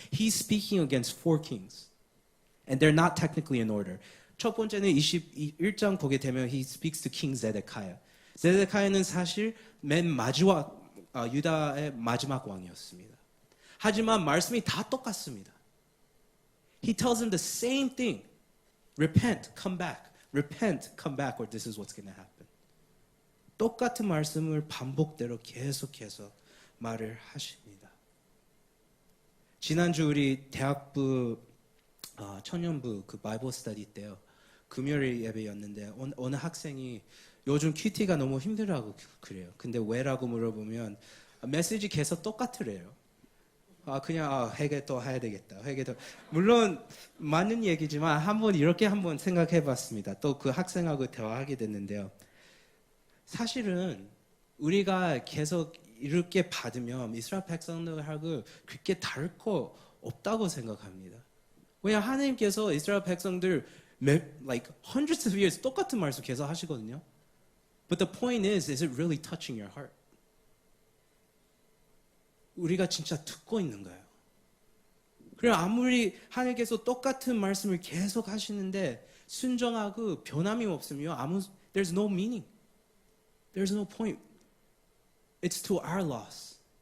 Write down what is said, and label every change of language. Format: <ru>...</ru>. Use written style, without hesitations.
<en>He's speaking against 4 kings. And they're not technically in order.</en> <ko>첫 번째는 21장 보게 되면</ko> <en>he speaks to King Zedekiah.</en> <ko>zedekiah는 사실 맨 마지막 유다의 마지막 왕이었습니다. 하지만 말씀이 다 똑같습니다.</ko> <en>He tells them the same thing. Repent, come back. Repent, come back, or this is what's going to happen.</en> <ko>똑같은 말씀을 반복대로 계속해서 말을 하십니다. 지난주 우리 대학부 청년부 그 바이블 스터디 때요. 금요일 예배였는데 어느 학생이 요즘 큐티가 너무 힘들어하고 그래요. 근데 왜라고 물어보면 메시지 계속 똑같으래요. 그냥 회개 또 해야 되겠다. 회개 또 물론 맞는 얘기지만 한번 생각해봤습니다. 또 그 학생하고 대화하게 됐는데요. 사실은 우리가 계속 이렇게 받으면 이스라엘 백성들하고 그렇게 다를 거 없다고 생각합니다. 왜냐 하나님께서 이스라엘 백성들</ko> <en>like hundreds of years</en> <ko>똑같은 말씀 계속 하시거든요.</ko> <en>But the point is it really touching your heart?</en> <ko>우리가 진짜 듣고 있는 거예요. 그래 아무리 하나님께서 똑같은 말씀을 계속 하시는데 순종하고 변함이 없으면</ko> <en>there's no meaning. There's no point. It's to our loss.</en>